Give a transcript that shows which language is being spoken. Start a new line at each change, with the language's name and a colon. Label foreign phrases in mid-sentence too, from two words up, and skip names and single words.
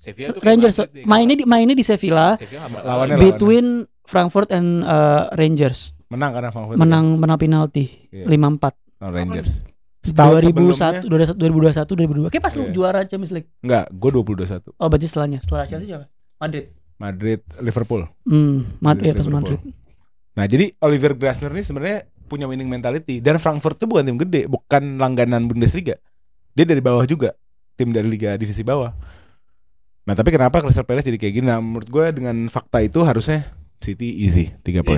Indonesian: Rangers. Mainnya di Sevilla. Lawannya
English: between Frankfurt and Rangers.
Indonesian: Menang karena Frankfurt. Menang penalti 5-4. Lawan Rangers. 2001, 2002. Kayak pas lu juara Champions League. Enggak, gue 2021. Oh, berarti setelah Chelsea siapa? Madrid, Liverpool. Madrid pas Madrid. Nah, jadi Oliver Glasner ini sebenarnya punya
English: winning mentality
Indonesian: dan Frankfurt itu bukan tim gede, bukan langganan Bundesliga. Dia dari bawah juga, tim dari liga divisi bawah. Nah, tapi kenapa Crystal Palace jadi kayak gini? Nah, menurut gue dengan fakta itu harusnya City easy 3 poin.